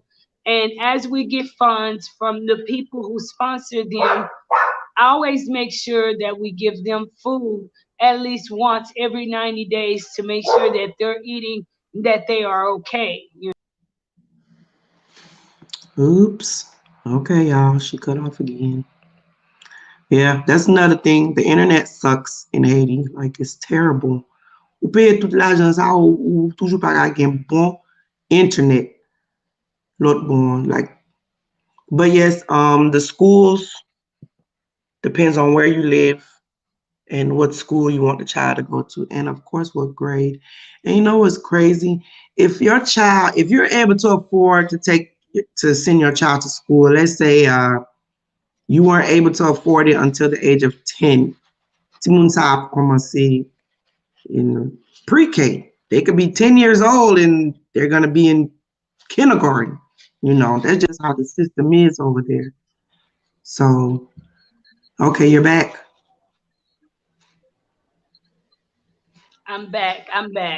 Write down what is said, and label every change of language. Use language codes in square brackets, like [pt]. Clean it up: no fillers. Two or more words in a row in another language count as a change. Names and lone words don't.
[en] And as we get funds from the people who sponsor them, I always make sure that we give them food at least once every 90 days to make sure that they're eating, that they are okay. Oops. Okay, y'all. She cut off again. Yeah, that's another thing. The internet sucks in Haiti. Like, it's terrible. [ht] Ou paye tout l'ajan sa ou toujou pa ka gen bon internet. Lot bon. [en] Like, but yes, the schools depends on where you live and what school you want the child to go to, and of course, what grade. And you know what's crazy? If you're able to afford to send your child to school, let's say you weren't able to afford it until the age of 10. [ht] Ti moun sa commencé in pre-K. [en] They could be 10 years old and they're going to be in kindergarten. That's just how the system is over there. So, okay, you're back. I'm back. I'm back.